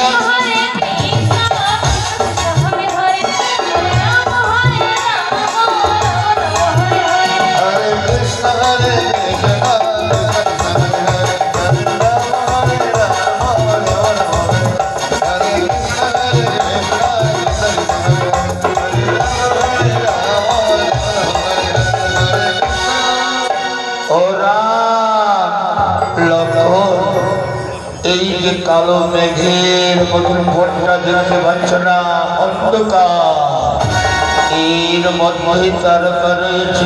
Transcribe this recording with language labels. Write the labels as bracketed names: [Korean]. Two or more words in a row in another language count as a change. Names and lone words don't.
[Sanskrit] হরে কৃষ্ণ কৃষ্ণ হরে হরে হরে রাম হরে রাম রাম রাম হরে হরে। হরে কৃষ্ণ হরে কৃষ্ণ কৃষ্ণ হরে হরে হরে রাম হরে রাম রাম রাম হরে হরে কৃষ্ণ হরে কৃষ্ণ কৃষ্ণ কৃষ্ণ হরে হরে হরে রাম হরে রাম হরে কৃষ্ণ। [Bangla] ও রাম, লক্ষণ, এই যে কালো মেঘের মতন ঘটনা দেখতে পাচ্ছ না, অন্ধকার, এর মধ্যে তারকা রয়েছে।